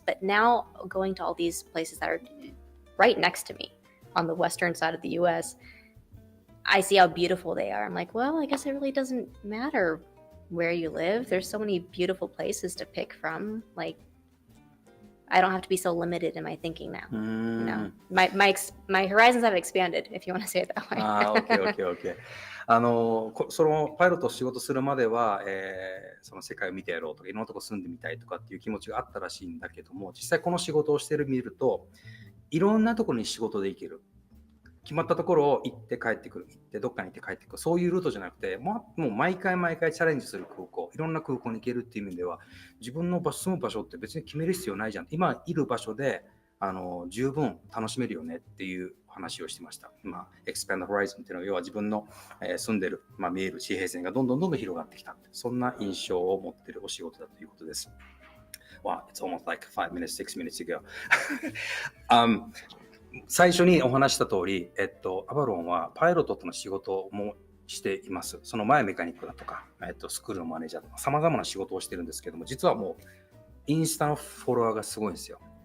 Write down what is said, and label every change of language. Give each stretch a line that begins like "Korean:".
English: But now going to all these places that are right next to me on the western side of the US, I see how beautiful they are. I'm like, well, I guess it really doesn't matter where you live. There's so many beautiful places to pick from. Like I don't have to be so limited in my thinking now. My horizons have expanded, if you want to say it that way. Okay.
Japanese: そのパイロットを仕事するまでは、その世界を見てやろうとかいろんなとこ住んでみたいとかっていう気持ちがあったらしいんだけども、実際この仕事をして見るといろんなところに仕事で行ける、決まったところを行って帰ってくる、行ってどっかに行って帰ってくる、そういうルートじゃなくて、もう毎回チャレンジする空港、いろんな空港に行けるっていう意味では、自分の住む場所って別に決める必要ないじゃん、今いる場所で十分楽しめるよねっていう話をしてました。 Expand the Horizon っていうのは要は自分の住んでる、見える地平線がどんどん広がってきた、そんな印象を持っているお仕事だということです。
English: Wow, it's almost like 5 minutes, 6 minutes ago.
Japanese: 最初にお話した通り、アバロンはパイロットとの仕事もしています。その前メカニックだとか、スクールのマネージャーとか様々な仕事をしてるんですけども、実はもうインスタのフォロワーがすごいんですよ。